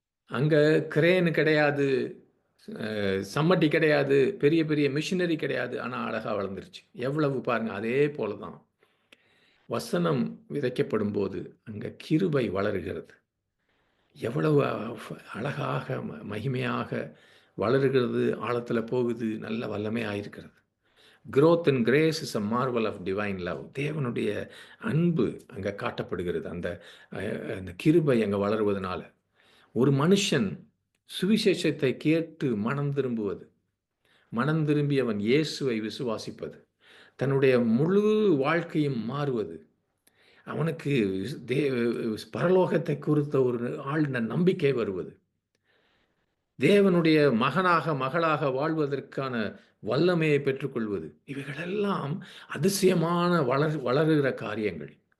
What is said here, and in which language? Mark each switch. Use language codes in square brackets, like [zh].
[ta] அங்கே கிரேனு கிடையாது, சம்மட்டி கிடையாது, பெரிய பெரிய மிஷினரி கிடையாது, ஆனால் அழகாக வளர்ந்துருச்சு. எவ்வளவு பாருங்க. அதே போல தான் வசனம் விதைக்கப்படும் போது அங்கே கிருபை வளருகிறது. எவ்வளவு அழகாக மகிமையாக வளருகிறது, ஆழத்தில் போகுது, நல்ல வல்லமையாக இருக்கிறது. [en] growth in grace is a marvel of divine love. [ta] தேவனுடைய அன்பு அங்கே காட்டப்படுகிறது. அந்த கிருபை அங்கே வளருவதனால ஒரு மனுஷன் சுவிசேஷத்தை கேட்டு மனம் திரும்புவது, மனம் திரும்பி அவன் இயேசுவை விசுவாசிப்பது, தன்னுடைய முழு வாழ்க்கையும் மாறுவது, அவனுக்கு பரலோகத்தை குறித்த ஒரு ஆழ்ந்த நம்பிக்கை வருவது, தேவனுடைய மகளாக வாழ்வதற்கான வல்லமையை பெற்றுக்கொள்வது, இவைகளெல்லாம் அதிசயமான வளருகிற காரியங்கள்.